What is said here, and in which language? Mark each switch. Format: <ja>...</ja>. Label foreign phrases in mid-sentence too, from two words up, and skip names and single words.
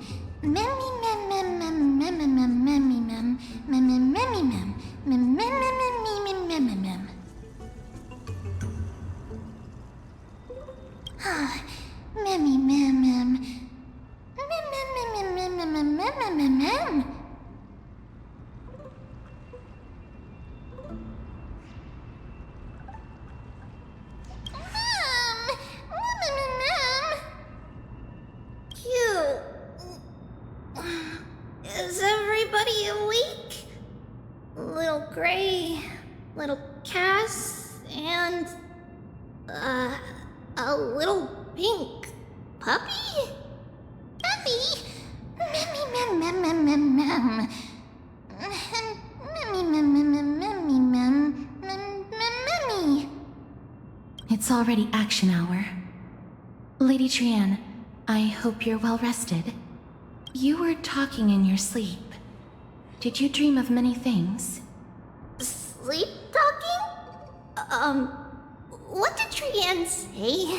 <en>Memmy, mem, mem, mem, mem, mem, mem, memmy, mem. Memmy, memmy, mem. Mem, mem, mem, mem, mem, mem, mem. Memmy, mem, mem. Mem, mem, mem, mem, mem, mem, mem, mem, mem. Is everybody awake? Little Gray, little Cass, and a little pink puppy? Puppy? Memmy, mem, mem, mem, mem, mem. Memmy, mem, mem, mem, memmy, mem, mem, memmy. It's already action hour. Lady Trian, I hope you're well rested. You were talking in your sleep. Did you dream of many things? Sleep talking? What did Trian say?</en>